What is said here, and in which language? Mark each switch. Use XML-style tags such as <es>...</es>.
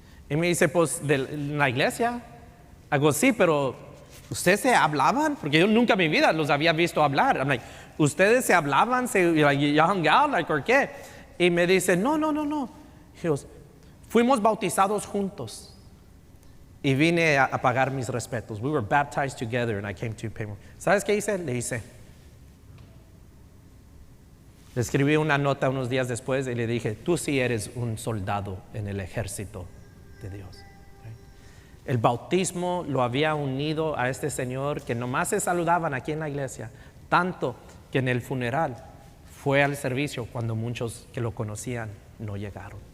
<es>Y me dice, pues, de la iglesia. Hago, sí, pero ¿ustedes se hablaban? Porque yo nunca en mi vida los había visto hablar. I'm like, ¿ustedes se hablaban? ¿Se hung out? Like, ¿por qué? Y me dice, no. Hijos, fuimos bautizados juntos. Y vine a pagar mis respetos.</es> <en>We were baptized together and I came to pay.</en> <es>¿Sabes qué hice? Le escribí una nota unos días después y le dije, tú sí eres un soldado en el ejército de Dios. El bautismo lo había unido a este señor que nomás se saludaban aquí en la iglesia, tanto que en el funeral fue al servicio cuando muchos que lo conocían no llegaron.</es>